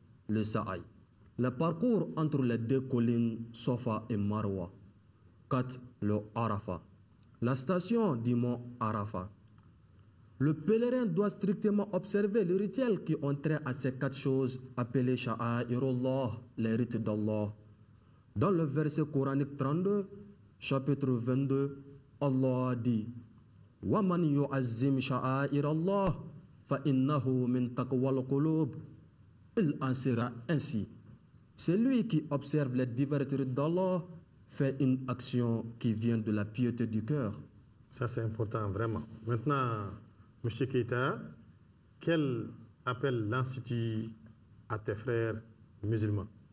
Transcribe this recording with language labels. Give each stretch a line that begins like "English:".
French: Le sa'i, le parcours entre les deux collines Safa et Marwa. 4. Le Arafat, la station du mont Arafat. Le pèlerin doit strictement observer les rituels qui ont trait à ces 4 choses appelées Sha'airullah, les rites d'Allah. Dans le verset coranique 32, chapitre 22, Allah dit
Arabic: وَمَنْ يُعَزِّمْ شَعَائِرَ اللَّهِ فَإِنَّهُ مِنْ تَقْوَى الْقُلُوبِ.
French: Il en sera ainsi. Celui qui observe les divers rites d'Allah fait une action qui vient de la piété du cœur. Ça, c'est important, vraiment. Maintenant, M. Keïta, quel appel lances-tu à tes frères musulmans?